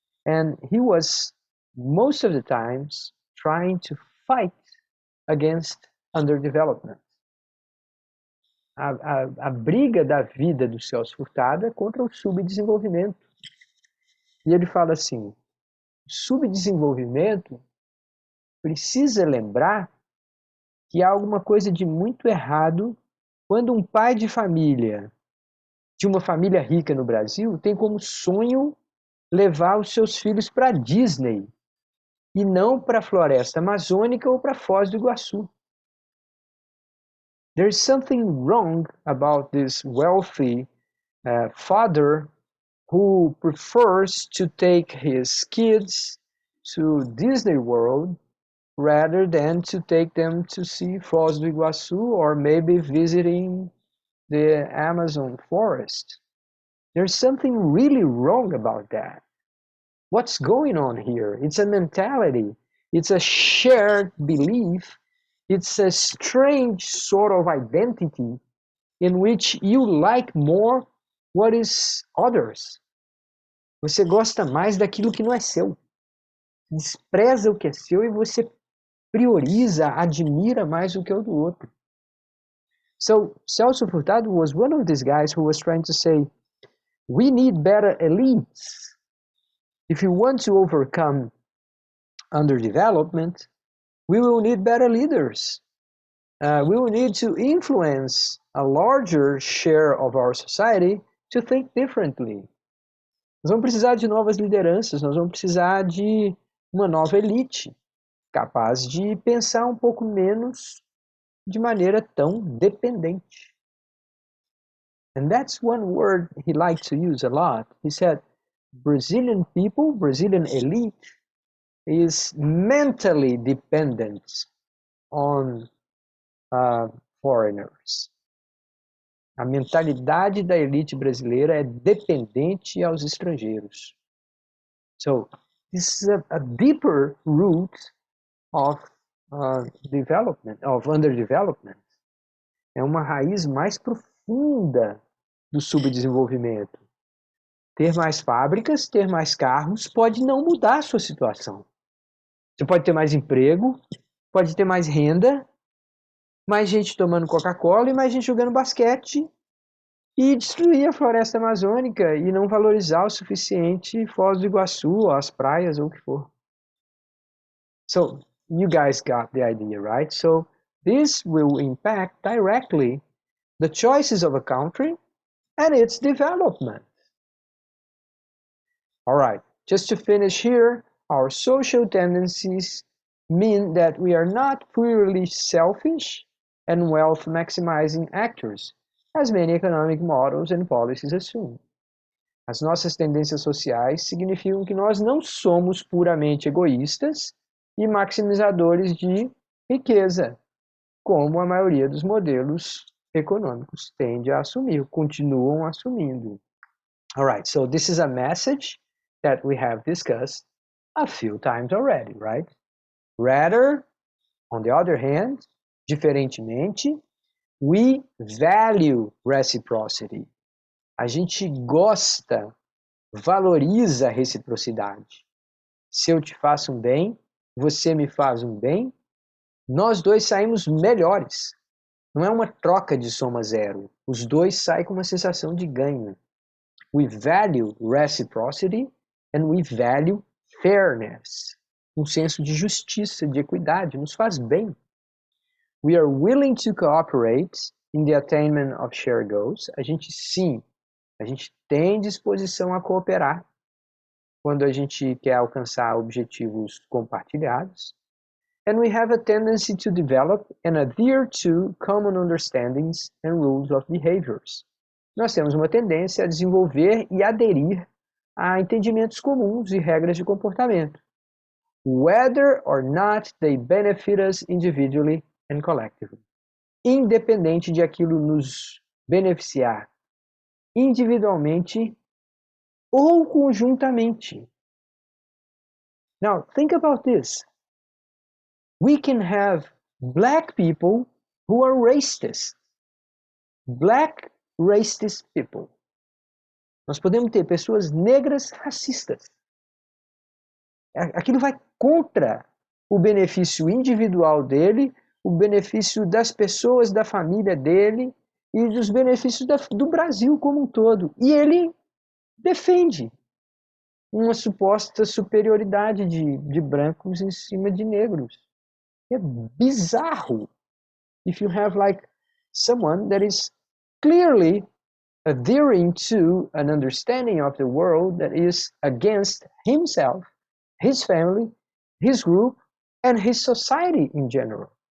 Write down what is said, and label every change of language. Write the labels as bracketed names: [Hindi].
[English] And he was, most of the times, trying to fight against underdevelopment. [Portuguese] A briga da vida do Celso Furtado é contra o subdesenvolvimento. E ele fala assim, subdesenvolvimento precisa lembrar que há alguma coisa de muito errado quando um pai de família, de uma família rica no Brasil, tem como sonho levar os seus filhos para a Disney e não para a floresta amazônica ou para Foz do Iguaçu. [English] There's something wrong about this wealthy father who prefers to take his kids to Disney World rather than to take them to see Foz do Iguaçu or maybe visiting the Amazon forest. There's something really wrong about that. What's going on here? It's a mentality. It's a shared belief. It's a strange sort of identity in which you like more what is others. [Portuguese] Você gosta mais daquilo que não é seu. Despreza o que é seu e você prioriza, admira mais o que é o do outro. [English] So Celso Furtado was one of these guys who was trying to say, we need better elites. If you want to overcome underdevelopment, we will need better leaders. We will need to influence a larger share of our society to think differently. [Portuguese] Nós vamos precisar de novas lideranças, nós vamos precisar de uma nova elite capaz de pensar um pouco menos de maneira tão dependente. [English] And that's one word he liked to use a lot. He said, Brazilian people, Brazilian elite, is mentally dependent on foreigners. [Portuguese] A mentalidade da elite brasileira é dependente aos estrangeiros. [English] So, this is a deeper root of development, of underdevelopment. [Portuguese] É uma raiz mais profunda do subdesenvolvimento. Ter mais fábricas, ter mais carros, pode não mudar a sua situação. Você pode ter mais emprego, pode ter mais renda, mais gente tomando Coca-Cola e mais gente jogando basquete e destruir a floresta amazônica e não valorizar o suficiente Foz do Iguaçu, as praias ou o que for. [English] So, you guys got the idea, right? So, this will impact directly the choices of a country and its development. All right, just to finish here, our social tendencies mean that we are not purely selfish and wealth-maximizing actors, as many economic models and policies assume. [Portuguese] As nossas tendências sociais significam que nós não somos puramente egoístas e maximizadores de riqueza, como a maioria dos modelos econômicos tende a assumir, continuam assumindo. [English] All right, so this is a message that we have discussed a few times already, right? Rather, on the other hand, [Portuguese] diferentemente, [English] we value reciprocity. [Portuguese] A gente gosta, valoriza a reciprocidade. Se eu te faço um bem, você me faz um bem, nós dois saímos melhores. Não é uma troca de soma zero. Os dois saem com uma sensação de ganho. [English] We value reciprocity and we value fairness. [Portuguese] Um senso de justiça, de equidade, nos faz bem. [English] We are willing to cooperate in the attainment of shared goals. [Portuguese] A gente tem disposição a cooperar quando a gente quer alcançar objetivos compartilhados. [English] and we have a tendency to develop and adhere to common understandings and rules of behaviors. [Portuguese] Nós temos uma tendência a desenvolver e aderir a entendimentos comuns e regras de comportamento, [English] whether or not they benefit us individually and collectively. [Portuguese] Independente de aquilo nos beneficiar individualmente ou conjuntamente. [English] Now, think about this. We can have black people who are racist. Black racist people. [Portuguese] Nós podemos ter pessoas negras racistas. Aquilo vai contra o benefício individual dele, o benefício das pessoas da família dele e dos benefícios do Brasil como um todo. E ele defende uma suposta superioridade de brancos em cima de negros. É bizarro. [English] If you have like someone that is clearly adhering to an understanding of the world that is against himself, his family, his group, and his society in general.